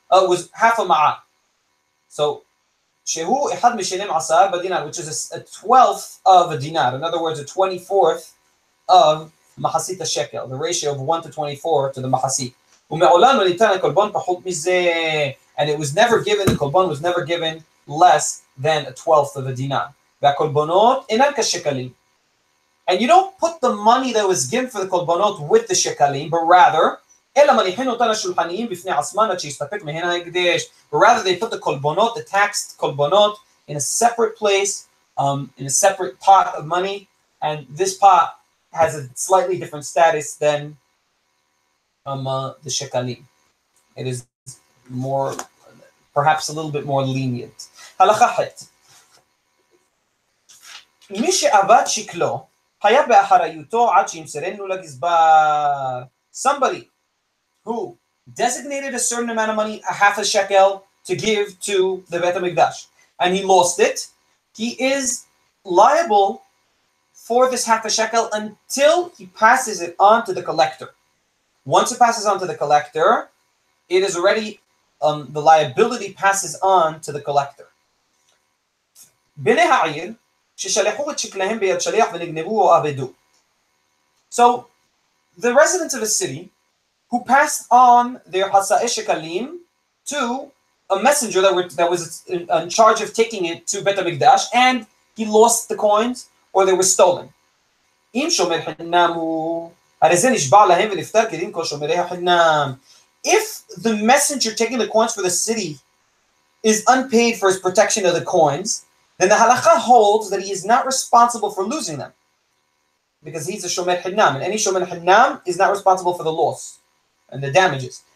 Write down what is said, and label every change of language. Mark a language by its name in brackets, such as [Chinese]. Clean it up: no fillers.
[English] Was half a ma'ah. So [Hebrew] shehu אחד משלם 10 בדינר, [English] which is a 12th of a dinar. In other words, a 24th of מחצית shekel, the ratio of 1 to 24 to the מחצית. [Hebrew] ומעולם לא ניתן הקולבון פחות מזה, [English] and it was never given, the kolbon was never given less than a 12th of a dinar. [Hebrew] והקולבונות אינן כשקלים. [English] And you don't put the money that was given for the kolbonot with the shekalim, but rather, [Hebrew] אלא מניחין אותן השולחניים בפני עצמן עד שיסתפק מהן ההקדש. [English] But rather they put the kolbonot, the taxed kolbonot, in a separate place, in a separate pot of money, and this pot has a slightly different status than the shekalim. It is more, perhaps a little bit more lenient. [Hebrew] הלכה ח' מי שעבד שקלו חייב באחריותו עד שימסרנו לגזבר. [English] Somebody who designated a certain amount of money, a half a shekel, to give to the Bet HaMikdash, and he lost it, he is liable for this half a shekel until he passes it on to the collector. Once it passes on to the collector, it is already, the liability passes on to the collector. [Hebrew] בני העיר ששלחו את שקליהם ביד שליח ונגנבו או אבדו. [English] So, the residents of a city who passed on their hasa'e shekalim to a messenger that was in charge of taking it to Bet HaMikdash, and he lost the coins or they were stolen. [Hebrew] אם שומר חינם הוא, הרי זה נשבע להם ונפטר כדין כל שומרי החינם. [English] If the messenger taking the coins for the city is unpaid for his protection of the coins, then the halakha holds that he is not responsible for losing them, because he's a shomer hinnam, and any shomer hinnam is not responsible for the loss and the damages.